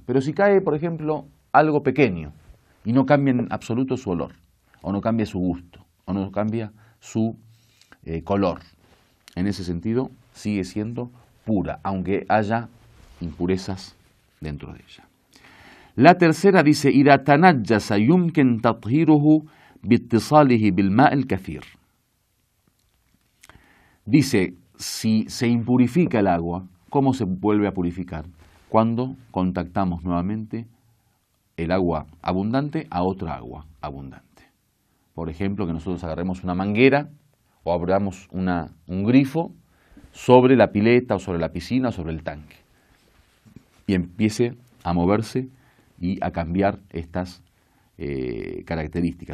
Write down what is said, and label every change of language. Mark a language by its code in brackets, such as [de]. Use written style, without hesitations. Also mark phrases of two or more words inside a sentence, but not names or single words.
[es] Pero si cae, por ejemplo, algo pequeño y no cambia en absoluto su olor, o no cambia su gusto, o no cambia su color, en ese sentido sigue siendo pura, aunque haya impurezas dentro de ella. La tercera dice, [ar] إذا تنجس يمكن تطهيره باتصاله بالماء الكثير. [es] Dice, si se impurifica el agua, ¿cómo se vuelve a purificar? Cuando contactamos nuevamente el agua abundante a otra agua abundante. Por ejemplo, que nosotros agarremos una manguera o abramos un grifo sobre la pileta o sobre la piscina o sobre el tanque y empiece a moverse y a cambiar estas características.